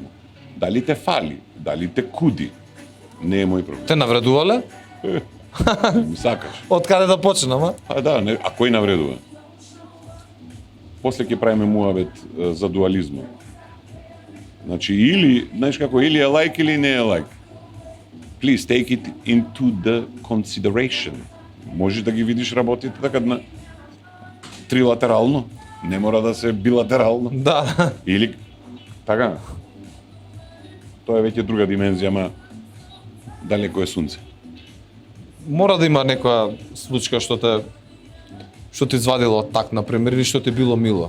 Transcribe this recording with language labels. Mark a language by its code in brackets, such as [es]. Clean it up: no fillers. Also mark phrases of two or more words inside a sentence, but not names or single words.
[mk] Дали те фали, дали те куди, не е мој проблем. Те навредувале? Ми сакаш. Од каде да почнам, а? А да, не, а кој навредува? После ќе правиме муавет за дуализмот. Значи, или, знаеш како, или е лайк или не е лайк. [en] Please take it into the consideration. [mk] Можеш да ги видиш работите така на трилатерално, не мора да се билатерално. Да. Или така. Тоа е веќе друга димензија, ама далеко е сунце. Мора да има некоја случка што ти извадило так, например, или што ти било мило.